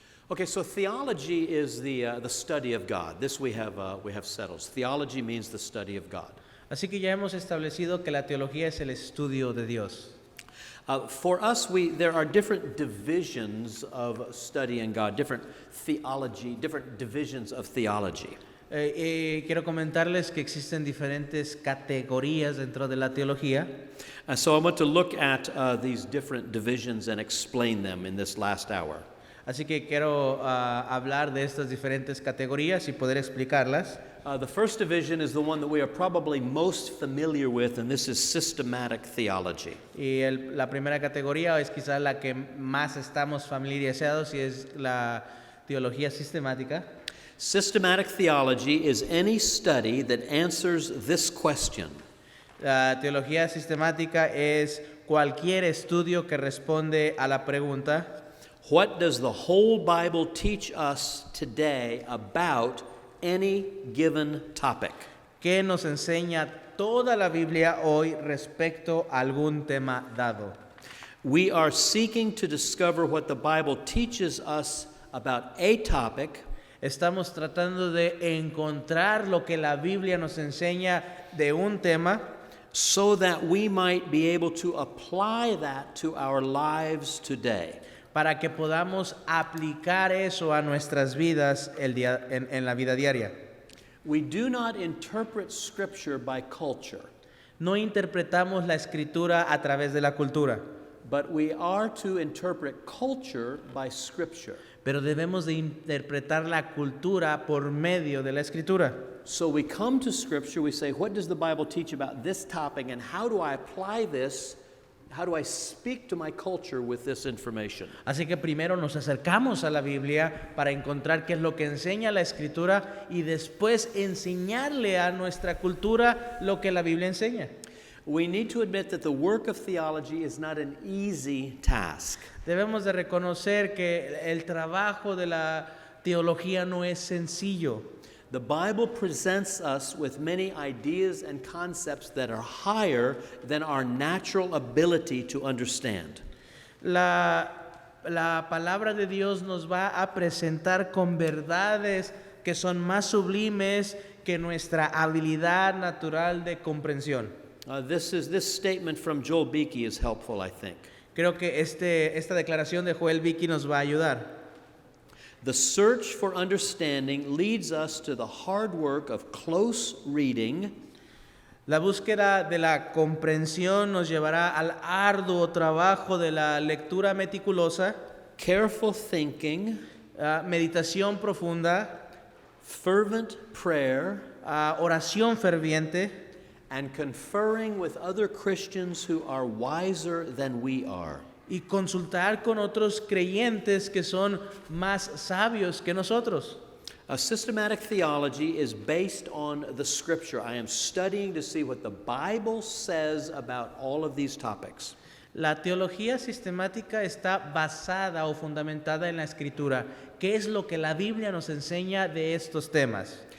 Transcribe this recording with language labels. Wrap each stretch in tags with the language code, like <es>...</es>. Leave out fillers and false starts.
<en>Okay, so theology is the study of God. This we have settled. Theology means the study of God.</en> <es>Así que ya hemos establecido que la teología es el estudio de Dios.</es> <en>For us, there are different divisions of studying God, different theology, different divisions of theology.</en> <es>Quiero comentarles que existen diferentes categorías dentro de la teología.</es> <en>So I want to look at these different divisions and explain them in this last hour.</en> <es>Así que quiero hablar de estas diferentes categorías y poder explicarlas.</es> <en>The first division is the one that we are probably most familiar with, and this is systematic theology.</en> <es>Y la primera categoría es quizás la que más estamos familiarizados y es la teología sistemática.</es> <en>Systematic theology is any study that answers this question.</en> <es>La teología sistemática es cualquier estudio que responde a la pregunta:</es> <en>what does the whole Bible teach us today about any given topic?</en> <es>¿Qué nos enseña toda la Biblia hoy respecto a algún tema dado?</es> <en>We are seeking to discover what the Bible teaches us about a topic.</en> <es>Estamos tratando de encontrar lo que la Biblia nos enseña de un tema,</es> <en>so that we might be able to apply that to our lives today.</en> <es>Para que podamos aplicar eso a nuestras vidas en la vida diaria.</es> <en>We do not interpret Scripture by culture.</en> <es>No interpretamos la Escritura a través de la cultura.</es> <en>But we are to interpret culture by Scripture.</en> <es>Pero debemos de interpretar la cultura por medio de la Escritura.</es> <en>So we come to Scripture, we say, what does the Bible teach about this topic, and how do I apply this? How do I speak to my culture with this information?</en> <es>Así que primero nos acercamos a la Biblia para encontrar qué es lo que enseña la Escritura y después enseñarle a nuestra cultura lo que la Biblia enseña.</es> <en>We need to admit that the work of theology is not an easy task.</en> <es>Debemos de reconocer que el trabajo de la teología no es sencillo.</es> <en>The Bible presents us with many ideas and concepts that are higher than our natural ability to understand.</en> <es>La palabra de Dios nos va a presentar con verdades que son más sublimes que nuestra habilidad natural de comprensión.</es> <en>This statement from Joel Beeke is helpful, I think.</en> <es>Creo que esta declaración de Joel Beeke nos va a ayudar.</es> <en>The search for understanding leads us to the hard work of close reading.</en> <es>La búsqueda de la comprensión nos llevará al arduo trabajo de la lectura meticulosa,</es> <en>careful thinking,</en> <es>meditación profunda,</es> <en>fervent prayer,</en> <es>oración ferviente,</es> <en>and conferring with other Christians who are wiser than we are.</en> <es>Y consultar con otros creyentes que son más sabios que nosotros.</es> <en>A systematic theology is based on the Scripture. I am studying to see what the Bible says about all of these topics.</en> <es>La teología sistemática está basada o fundamentada en la Escritura. ¿Qué es lo que la Biblia nos enseña de estos temas?</es>